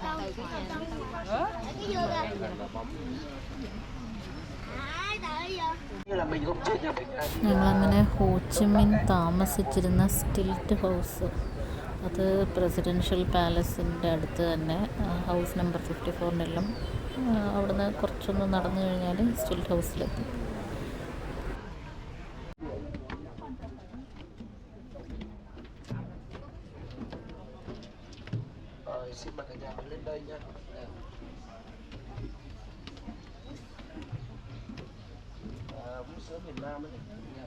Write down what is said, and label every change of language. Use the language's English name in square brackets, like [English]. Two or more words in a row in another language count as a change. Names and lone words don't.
[Malayalam] ഞങ്ങളങ്ങനെ ഹോച്ചിമിൻ താമസിച്ചിരുന്ന സ്റ്റിൽറ്റ് ഹൗസ്, അത് പ്രസിഡൻഷ്യൽ പാലസിൻ്റെ അടുത്ത് തന്നെ, ഹൗസ് നമ്പർ 54 അവിടുന്ന് കുറച്ചൊന്ന് നടന്നു കഴിഞ്ഞാൽ സ്റ്റിൽറ്റ് ഹൗസിലെത്തി. [Vietnamese] Xin mời cả nhà mình lên đây nha. Vũ sữa miền Nam ấy nha.